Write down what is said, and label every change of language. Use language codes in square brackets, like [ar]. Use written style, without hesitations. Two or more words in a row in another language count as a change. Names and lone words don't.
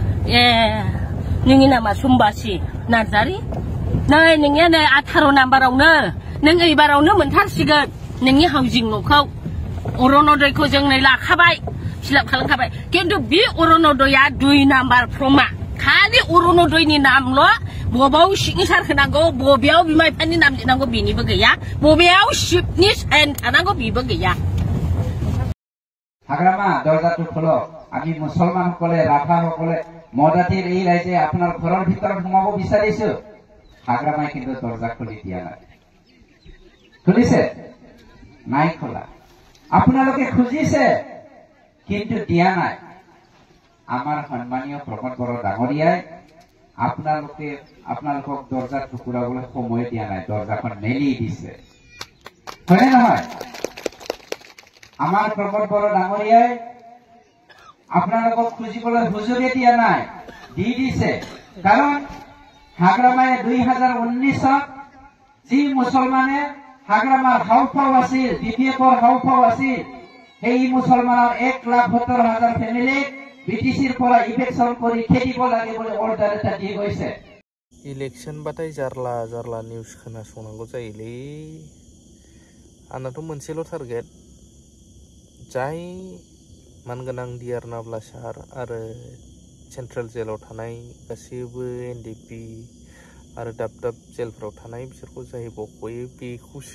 [brx] नोंनि नामा सम्बासि नार्जारि नै नोंनिया नै 18 नाम्बारावनो नों एबारावनो मोनथारसिगोन नोंनि हाउजिं न'खौ अरुणोदयखौ जों नै लाखाबाय फिलाप खालामखाबाय खिन्थु बे अरुणोदयआ 2 नाम्बार फर्मआ खालि अरुणोदयनि नामल' बबेयाव सिगनेसार होनांगौ बबेयाव बिमा बिफानि नाम लिरनांगौ बेनिबो गैया बबेयाव शिफ्टनि साइन थानांगौ बेबो गैया हाग्रामा दरजाखौ खोलो आंनि मुसलमान हकले राभा हकले मदातिर [as] এই রাজ্যে আপনার ঘরের ভিতরে ঘুমাবো বিচাৰিছো হাগ্ৰামাই কিন্তু দরজা খুলি দিয়া নাই খুলিছে নাই খোলা আপোনালোকে খুজিছে কিন্তু দিয়া নাই আমার সম্মানীয় প্ৰমোদ বড় ডাঙৰীয়াই আপোনালোকক দরজা টুকুৰাবলৈ সময় দিয়া নাই দরজাখন মেলি দিছে হয়নে নহয় আমার প্রমোদ বড় ডাঙৰীয়াই আপোনালোকক খুজিবলৈ সুযোগে দিয়া নাই দি দিছে কাৰণ হাগ্ৰামাই 2019 যি মুছলমানে হাগ্ৰামাৰ হাউফাউ আছিল বিপিএফৰ হাউফাউ আছিল সেই মুছলমানৰ 1,70,000 ফ্যামিলি বিটিসিৰ পৰা ইভেকশন কৰি খেদিব লাগে বুলি অৰ্ডাৰ এটা দি গৈছে [brx] इलेक्शन बाथाय जारला जारला निउस खोनासंनांगौ जायोलै आंनाथ' मोनसेल' टारगेट जाय मानगोनां डिआर नाब्ला सार आरो सेन्ट्रेल जेलाव थानाय गासैबो एनडिपि आरो दाब दाब जेलफोराव थानाय बिसोरखौ जाय बख'यो बेखौसो